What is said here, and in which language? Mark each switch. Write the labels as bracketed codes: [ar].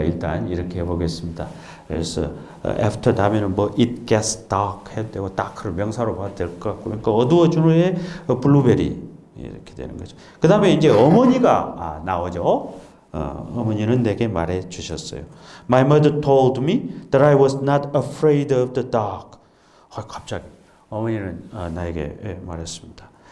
[ko] 일단 이렇게 해보겠습니다. 그래서 after 다음에는 [en] it gets dark [ko] 해도 되고 dark를 명사로 봐도 될 것 같고 그러니까 어두워진 후에 블루베리 이렇게 되는 거죠. 그 다음에 이제 어머니가 나오죠. 어머니는 내게 말해 주셨어요. [en] My mother told me that I was not afraid of the dark. [ko] 갑자기 어머니는 나에게 말했습니다.